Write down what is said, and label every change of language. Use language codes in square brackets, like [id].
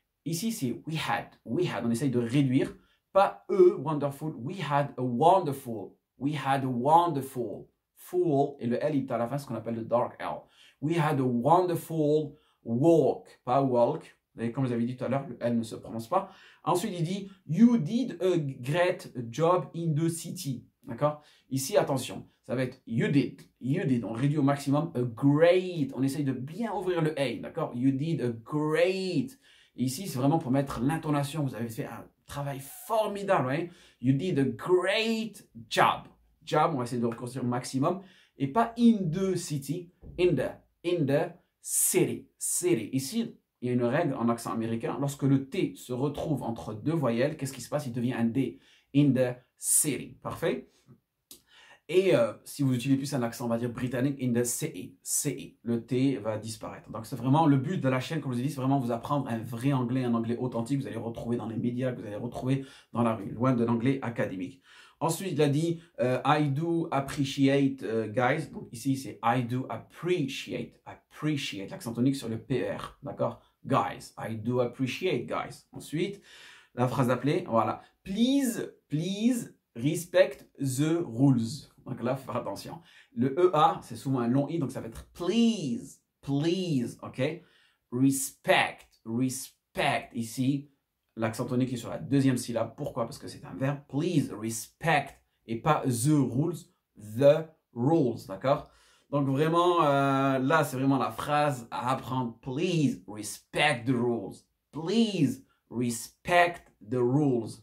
[fr] Ici, c'est [en] we had. [fr] On essaye de réduire. Pas [en] wonderful. We had a wonderful. Full. [fr] Et le L est à la fin, ce qu'on appelle le dark L. [en] We had a wonderful walk. [fr] Pas [en] walk. [fr] Et comme je vous avais dit tout à l'heure, le L ne se prononce pas. Ensuite, il dit [en] you did a great job in the city. [fr] D'accord? Ici, attention. Ça va être [en] you did. [fr] On réduit au maximum [en] a great. [fr] On essaye de bien ouvrir le A. D'accord? [en] You did a great. [fr] Et ici, c'est vraiment pour mettre l'intonation. Vous avez fait un travail formidable. Hein? [en] You did a great job. [fr] On va essayer de reconstruire au maximum. Et pas [en] in the city. In the city. [fr] Ici, il y a une règle en accent américain. Lorsque le T se retrouve entre deux voyelles, qu'est-ce qui se passe? Il devient un D. In the city. Parfait? Et si vous utilisez plus un accent, on va dire britannique, [en] in the city. [fr] Le T va disparaître. Donc, c'est vraiment le but de la chaîne, comme je vous ai dit, c'est vraiment vous apprendre un vrai anglais, un anglais authentique. Vous allez retrouver dans les médias, que vous allez retrouver dans la rue, loin de l'anglais académique. Ensuite, il a dit [en] I do appreciate guys. [fr] Donc, ici, c'est [en] I do appreciate. [fr] L'accent tonique sur le PR. D'accord? [en] Guys. I do appreciate guys. [fr] Ensuite, la phrase d'appelé, voilà. [en] Please respect the rules. [fr] Donc là, il faut faire attention. Le EA, c'est souvent un long I, donc ça va être [en] please, [fr] ok? [en] Respect. [fr] Ici, l'accent tonique est sur la deuxième syllabe. Pourquoi? Parce que c'est un verbe. [en] Please respect [fr] et pas [en] the rules, [fr] d'accord? Donc vraiment, là, c'est vraiment la phrase à apprendre. [en] Please respect the rules. Please respect the rules.